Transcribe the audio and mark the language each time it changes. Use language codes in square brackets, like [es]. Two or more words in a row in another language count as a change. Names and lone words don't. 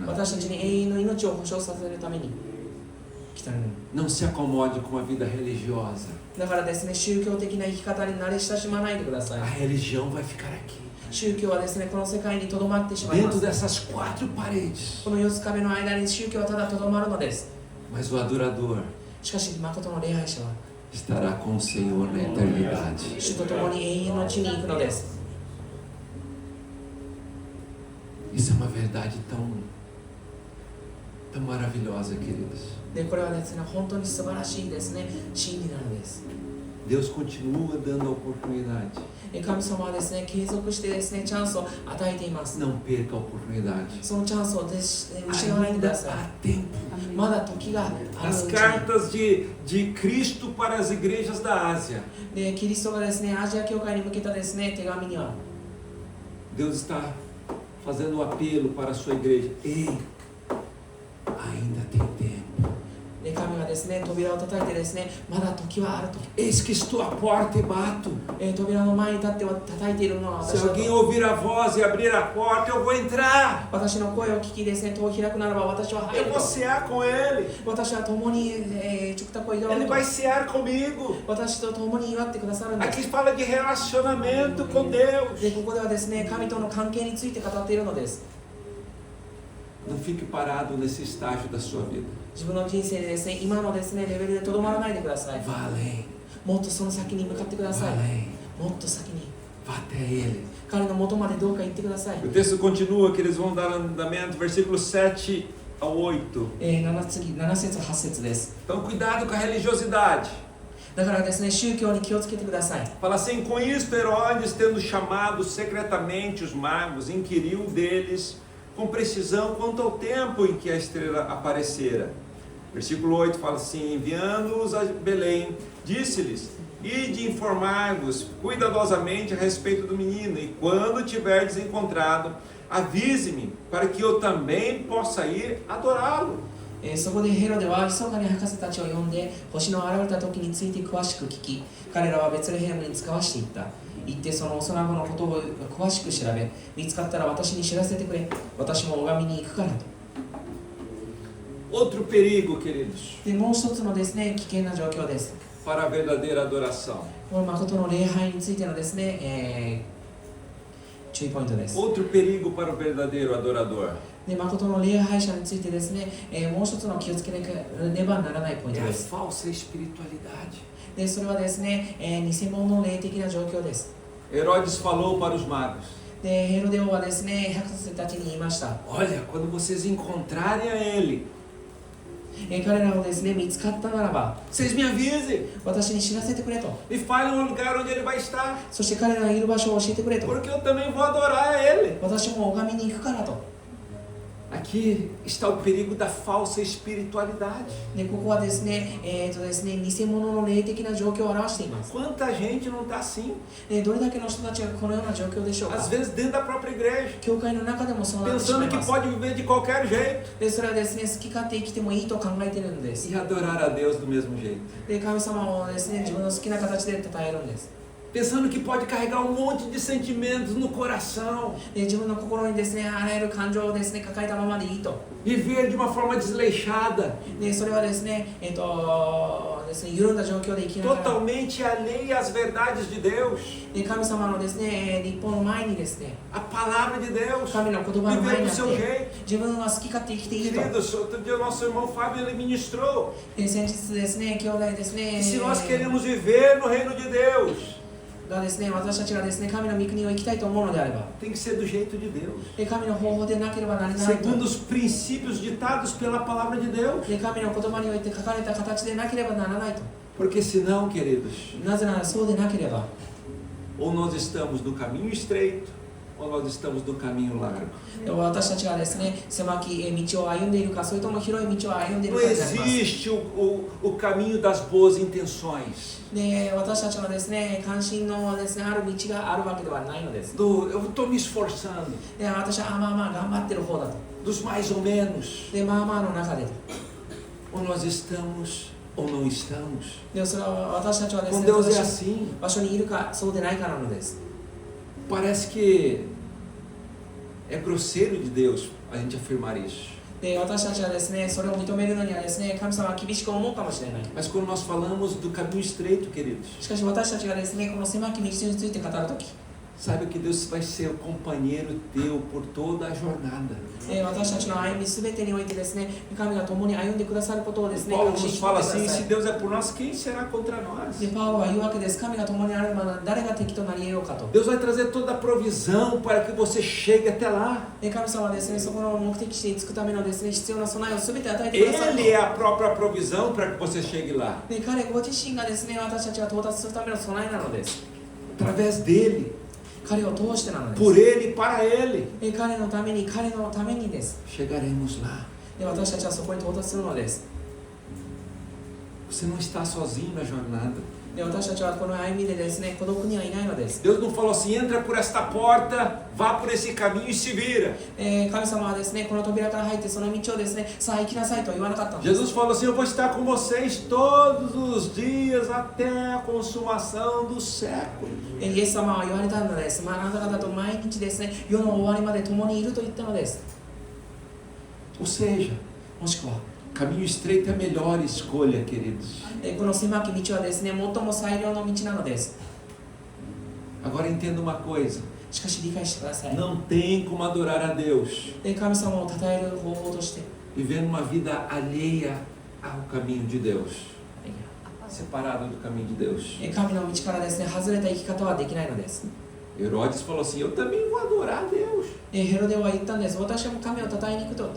[ja] 私たちに永遠の命を保証させるために来たのに。 [pt] Não se acomode com a vida religiosa. [ja] だからですね、宗教的な生き方に慣れ親しまないでください [pt] A。religião vai ficar aqui, [ja] 宗教はですね、この世界にとどまってしまいま [pt] dentro [ja] す。 [pt] dessas 4 paredes. [ja] この四つ壁の間に宗教はただとどまるのです。 [pt] Mas o adorador [ja] しかし、誠の礼拝者は [pt] estará com o Senhor na eternidade. [ja] 主と共に永遠の地に行くのです。 [pt] Isso é uma verdade tão maravilhosa, queridos. [ja] で、これはですね、本当に素晴らしいですね、真理なのです。 [pt] Deus continua dando a oportunidade. [ja] 神様はですね、継続してですね、チャンスを与えています。 [pt] Não perca a oportunidade. [ja] そのチャンスを失わないでく [pt] Ainda [ja] ださ [pt] há tempo. [ja] い。まだ時がある [pt] As [ja] うちに。 [pt] cartas de Cristo para as igrejas da Ásia. [ja] で、キリストがですね、アジア教会に向けたですね、手紙には、 [pt] Deus está fazendo um apelo para a sua igreja. Ei, ainda tem tempo. [ja] で神がですね、扉を叩いてですね、まだ時はあると。 [pt] Eis que estou à porta e bato. [ja] 扉の前に立っては叩いているのは [pt] Se [ja] 私だと。 [pt] alguém ouvir a voz e abrir a porta, eu vou entrar. [ja] 私の声を聞きですね、戸を開くならば私は入 [pt] Eu [ja] る [pt] vou [ja] と。 [pt] cear com ele. [ja] 私は共に、食卓を祝う [pt] Ele [ja] と。 [pt] vai cear comigo. [ja] 私と共に祝ってくださるんで [pt] Aqui [ja] す。 [pt] fala de relacionamento com Deus. [ja] で、ここではですね、神との関係について語っているのです。 [pt] Não fique parado nesse estágio da sua vida. [ja] 自分の人生でですね、今のですね、レベルでとどまらないでください。 [pt] Vá além. [ja] もっとその先に向かってくだ [pt] Vá [ja] さい。 [pt] além. [ja] もっと先に。 [pt] Vá até ele. [ja] 彼の元までどうか行ってください。 [pt] O texto continua que eles vão dar andamento, versículos 7 ao 8. [ja] 7 節8節です。 [pt] Então, cuidado com a religiosidade. [ja] だからですね、宗教に気をつけてください。 [pt] Fala assim: com isto, Herodes, tendo chamado secretamente os magos, inquiriu deles com precisão quanto ao tempo em que a estrela aparecera. Versículo 8 fala assim: enviando-os a Belém, disse-lhes: ide informar-vos cuidadosamente a respeito do menino, e quando tiverdes encontrado, avise-me, para que eu também possa ir adorá-lo. [ja] そこでヘロデは密かに博士たちを呼んで星の現れた時について詳しく聞き、彼らはベツレヘムに使わしていった。行ってその幼子のことを詳しく調べ、見つかったら私に知らせてくれ、私も拝みに行くからと。 [pt] Outro perigo, queridos, [ja] でもう一つのですね、危険な状況です。 [pt] para a verdadeira adoração. [ja] この誠の礼拝についてのですね、注意ポイントです。 [pt] Outro perigo para o verdadeiro adorador [ja] で誠の礼拝者についてですね、もう一つの気をつけなければならないポイント [pt] é a [ja] です。 [pt] falsa espiritualidade. [ja] でそれはですね、偽物の霊的な状況です。 [pt] Herodes falou para os magos: [ja] でヘロデ王はですね、博士たちに言いました。 [pt] olha, quando vocês encontrarem a ele, [ja] 彼らをですね、見つかったならば [pt] vocês me avisem [ja] 私に知らせてくれと。 [pt] e falem o lugar onde ele vai estar, [ja] そして彼らがいる場所を教えてくれと。 [pt] porque eu também vou adorar a ele. [ja] 私も拝みに行くからと。 [pt] Aqui está o perigo da falsa espiritualidade. [ja] でここはですね、ですね、偽物の霊的な状況を表しています。 [pt] Quanta gente não está assim? [ja] どれだけの人たちがこのような状況でしょうか。 [pt] Às vezes dentro da própria igreja, [ja] 教会の中でもそうなってしま [pt] pensando [ja] い [pt] que [ja] ます。 [pt] pode viver de qualquer jeito [ja] でそれはですね、好き勝手生きてもいいと考えているんです。 [pt] e adorar a Deus do mesmo jeito. [ja] で神様をですね、自分の好きな形で称えるんです。 [pt] Pensando que pode carregar um monte de sentimentos no coração, [ja] で自分の心にですね、あらゆる感情をですね、抱えたままでいいと。 [pt] viver de uma forma desleixada, [ja] でそれはですね、ですね、緩んだ状況で生きながら、 [pt] totalmente alheia às verdades de Deus, [ja] で神様のですね、立法の前にですね、 [pt] a palavra de Deus, [ja] 神の言葉の前 [pt] viver [ja] に [pt] do [ja] あっ [pt] seu [ja] て、 [pt] jeito. [ja] 自分は好き勝手生きていいと。 [pt] Queridos, outro dia o nosso irmão Fábio ele ministrou [ja] 先日ですね、兄弟ですね、 [pt] que se nós queremos viver no reino de Deus, [ja] がですね、私たちがですね、神の御国を生きたいと思うのであれば、 [pt] tem que ser do jeito de Deus, [ja] で神の方法でなければならないと。 [pt] segundo os princípios ditados pela palavra de Deus, [ja] で神の言葉において書かれた形でなければならないと。 [pt] porque senão, queridos, [ja] なぜならそうでなければ、 [pt] ou nós estamos no caminho estreito, ou nós estamos no caminho largo? [ja] で私たちがですね、狭き道を歩んでいるか、それとも広い道を歩んでいる [pt] Não [ja] かになります。 [pt] existe o caminho das boas intenções. [ja] で私たちはですね、関心のですね、ある道があるわけではないのです。 [pt] Eu estou me esforçando. [ja] で私はまあまあ頑張ってる方だと。 [pt] Dos mais ou menos. [ja] でまあまあの中でと。 [pt] Ou nós estamos ou não estamos. [ja] でそれは私たちはです [pt] Com [ja] ね、 [pt] Deus é [ja] 正しい [pt] assim. [ja] 場所にいるかそうでないかなのです。 [pt] Parece que é grosseiro de Deus a gente afirmar isso. [ja] で私たちはですね、それを認めるのにはですね、神様は厳しく思うかもしれない。 [pt] Mas quando nós falamos do caminho estreito, queridos, [ja] しかし私たちがですね、この狭き道について語るとき、 [pt] saiba que Deus vai ser o companheiro teu por toda a jornada. [ja] 私たちの歩みすべてにおいてですね、神が共に歩んでくださることをですね、 [pt] Paulo [ja] 確信 [pt] nos [ja] してく [pt] fala [ja] ださ [pt] assim: [ja] い。 [pt] se Deus é por nós, quem será contra nós? [ja] でパウロは言うわけです。神が共にあるなら誰が敵となり得ようかと。 [pt] Deus vai trazer toda a provisão para que você chegue até lá. [ja] で神様はですね、そこの目的地に着くためのですね、必要な備えをすべて与えてくださると。 [pt] Ele é a própria provisão para que você chegue lá. [ja] で彼ご自身がですね、私たちが到達するための備えなのです。 [pt] Através dele, [ja] 彼を通してなのです。 [pt] por ele e para ele, [ja] で彼のために、彼のためにです。 [pt] chegaremos lá. [ja] で私たちはそこに到達するのです。 [pt] Você não está sozinho na jornada. [ja] で私たちはこの歩みでですね、孤独にはいないのです。 [pt] Deus não falou assim: entra por esta porta, vá por esse caminho e se vira. [ja] 神様はですね、この扉から入ってその道をですね、さあ行きなさいとは言わなかったのです。 [pt] Jesus falou assim: eu vou estar com vocês todos os dias até a consumação dos séculos. [ja] イエス様は言われたのです。あなた方と毎日ですね、世の終わりまで共にいると言ったのです。 [pt] Ou seja, [ja] もしくは、 [pt] caminho estreito é a melhor escolha, queridos. [ja] この狭き道はですね、最も最良の道なのです。 [pt] Agora entenda uma coisa: [ja] しかし理解してください。 [pt] não tem como adorar a Deus [ja] 神様を称える方法として、 [pt] vivendo uma vida alheia ao caminho de Deus, separado do caminho de Deus. [ja] 神の道からですね、外れた生き方はできないのです。 [pt] Herodes falou assim: eu também vou adorar a Deus. [ja] ヘロデは言ったんです。私も神を称えに行くと。